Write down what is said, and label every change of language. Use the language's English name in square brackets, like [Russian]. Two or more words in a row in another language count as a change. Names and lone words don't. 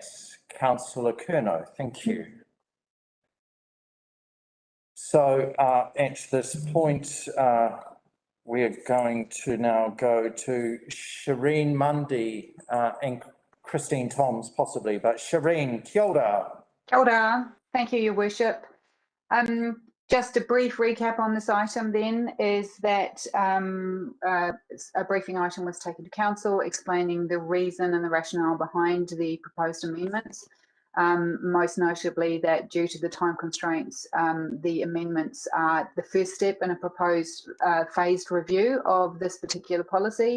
[English] Councillor Curnow, thank you. So at this point, we're going to now go to Shireen Mundy and Christine Toms possibly, but Shireen, [Māori] kia ora. Kia ora. [English] Thank you, Your Worship. Just a brief recap on this item then is that a briefing item was taken to council explaining the reason and the rationale behind the proposed amendments. Most notably that due to the time constraints, the amendments are the first step in a proposed phased review of this particular policy.